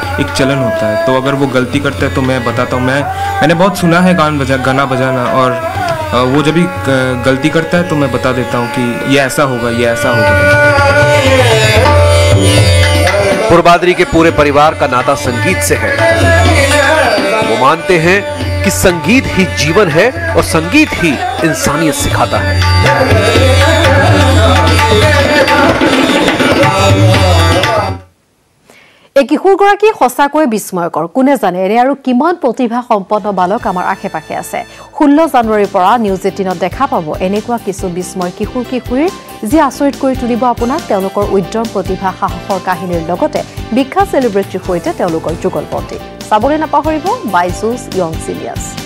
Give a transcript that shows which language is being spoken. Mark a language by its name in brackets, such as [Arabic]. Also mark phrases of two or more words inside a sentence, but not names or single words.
[Hindi] एक चलन होता है तो अगर वो गलती करते हैं तो मैं बताता हूँ मैंने बहुत सुना है गाना बजाना और वो जब भी गलती करता है तो मैं बता देता हूँ कि ये ऐसा होगा ये ऐसा होगा पूर्वाद्री के पूरे परिवार का नाता संगीत से है वो मानते हैं कि संगीत ही जीवन है और संगीत ही इंसानियत सिखाता है [Assamese] এই কিশোৰগৰাকী সঁচাকৈ বিস্ময়কৰ কোনে জানে এনে আৰু কিমান প্ৰতিভা সম্পন্ন বালক আমাৰ আশে-পাশে আছে 16 জানুৱাৰীৰ পৰা নিউজ 18ত দেখা পাব এনেকুৱা কিছু বিস্ময় কিশোৰ কিশোৰীৰ যি আচৰিত কৰি তুলিব আপোনাক তেওঁলোকৰ উজ্জ্বল প্ৰতিভা সাহসৰ কাহিনীৰ লগতে বিখ্যাত চেলিব্ৰিটিৰ সৈতে তেওঁলোকৰ যুগলবন্দী চাবলৈ নাপাহৰিব বাইজুছ ইয়ং জিনিয়াছ